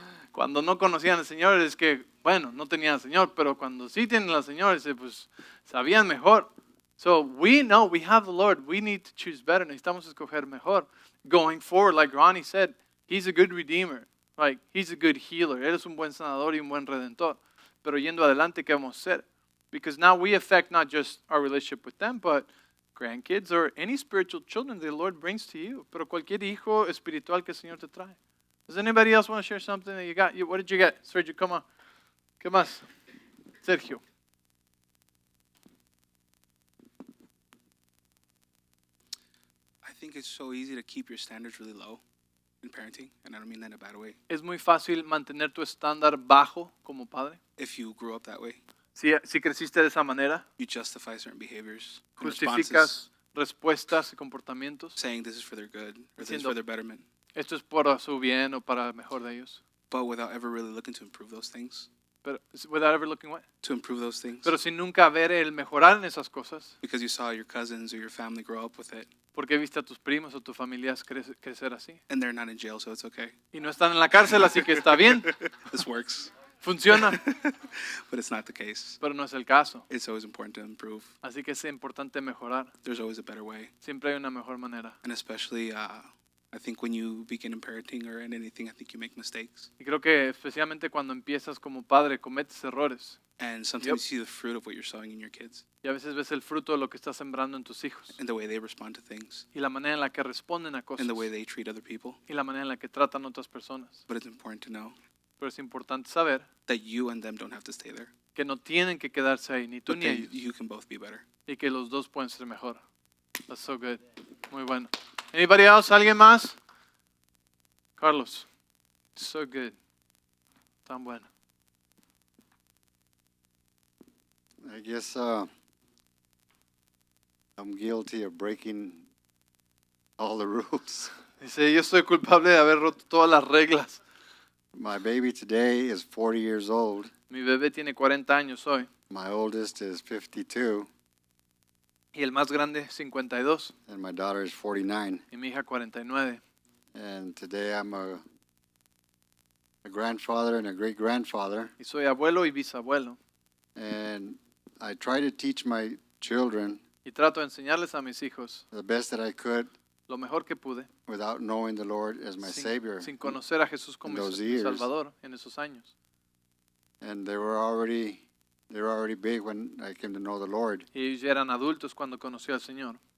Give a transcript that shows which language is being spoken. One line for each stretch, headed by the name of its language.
Spanish: Cuando no conocían al Señor, es que, bueno, no tenían al Señor, pero cuando sí tienen al Señor, pues sabían mejor.
English: So we know we have the Lord. We need to choose better.
Spanish: Necesitamos escoger mejor.
English: Going forward, like Ronnie said, He's a good redeemer. Like, He's a good healer.
Spanish: Él es un buen sanador y un buen redentor. Pero yendo adelante, ¿qué vamos a hacer?
English: Because now we affect not just our relationship with them, but grandkids or any spiritual children the Lord brings to you.
Spanish: Pero cualquier hijo espiritual que el Señor te trae.
English: Does anybody else want to share something that you got? What did you get? Sergio, come on.
Spanish: ¿Qué más?
English: Sergio. I think it's so easy to keep your standards really low in parenting, and I don't mean that in a bad way.
Spanish: Es muy fácil mantener tu estándar bajo como padre.
English: If you grew up that way,
Spanish: Si creciste de esa manera,
English: you justify certain behaviors and
Spanish: justificas
English: responses,
Spanish: respuestas y comportamientos.
English: saying this is for their good or this is
Spanish: Diciendo-
English: for their betterment,
Spanish: Esto es para su bien o para el mejor de ellos.
English: but without ever really looking to improve those things. Pero, without ever looking what? To improve those things,
Spanish: Pero sin nunca ver el mejorar en esas cosas.
English: because you saw your cousins or your family grow up with it,
Spanish: Porque viste a tus primos o tus familias crecer así.
English: and they're not in jail, so it's okay.
Spanish: Y no están en la cárcel, así que está bien.
English: This works,
Spanish: Funciona.
English: but it's not the case.
Spanish: Pero no es el caso.
English: It's always important to improve.
Spanish: Así que es importante mejorar.
English: There's always a better way,
Spanish: Siempre hay una mejor manera.
English: and especially I think when you begin in parenting or in anything, I think you make mistakes.
Spanish: Y creo que especialmente cuando empiezas como padre, cometes errores.
English: And sometimes Yep. you see the fruit of what you're sowing in your kids
Spanish: Y a veces ves el fruto de lo que estás sembrando en tus hijos.
English: and the way they respond to things
Spanish: Y la manera en la que responden a cosas.
English: and the way they treat other people.
Spanish: Y la manera en la que tratan a otras personas.
English: But it's important to know
Spanish: Pero es importante saber
English: that you and them don't have to stay there,
Spanish: que no tienen que quedarse ahí, ni tú
English: but
Spanish: ni
English: that
Spanish: ellos.
English: you can both be better.
Spanish: Y que los dos pueden ser mejor.
English: That's so good.
Spanish: Muy bueno.
English: Anybody else?
Spanish: ¿Alguien más?
English: Carlos. So good.
Spanish: Tan bueno.
English: I guess I'm guilty of breaking all the rules.
Spanish: Dice, yo soy culpable de haber roto todas las reglas.
English: My baby today is 40 years old.
Spanish: Mi bebé tiene 40 años hoy.
English: My oldest is 52,
Spanish: Y el más grande, 52.
English: and my daughter is 49.
Spanish: Y mi hija, 49.
English: And today I'm a grandfather and a great-grandfather.
Spanish: Y soy abuelo y bisabuelo.
English: And I try to teach my children
Spanish: Y trato de enseñarles a mis hijos
English: the best that I could
Spanish: lo mejor que pude.
English: without knowing the Lord as my Savior.
Spanish: Sin conocer a Jesús como
English: in those
Spanish: mi
English: years.
Spanish: Salvador en esos años.
English: And they were already big when I came to know the Lord.
Spanish: Y ellos ya eran adultos cuando conocí al Señor.